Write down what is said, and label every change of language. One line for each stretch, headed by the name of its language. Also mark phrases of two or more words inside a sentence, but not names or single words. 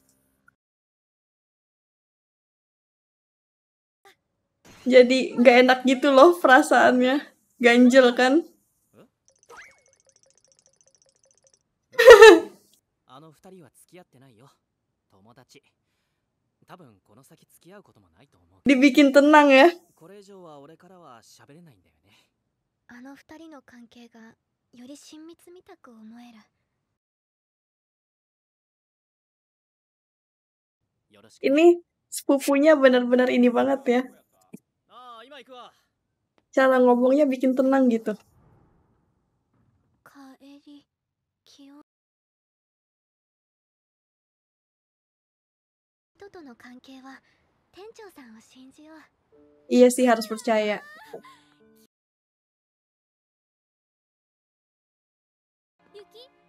Indonesian: Jadi gak enak gitu loh perasaannya. Ganjel kan.
Japanese: あの二人は付き合ってないよ。友達。多分この先付き合うこともないと思う。
Indonesian: Dibikin tenang ya.
Japanese: これ以上は俺からは喋れないんだよね。あの二人の関係がより親密みたく思える。よろしく。
Indonesian: Ini sepupunya benar-benar ini banget ya.
Japanese: ああ、今行くわ。
Indonesian: Cara ngomongnya bikin tenang gitu.
Japanese: 帰り気を人との関係は店長さんを信じよう。
Indonesian: Iya sih, harus percaya. Yuki?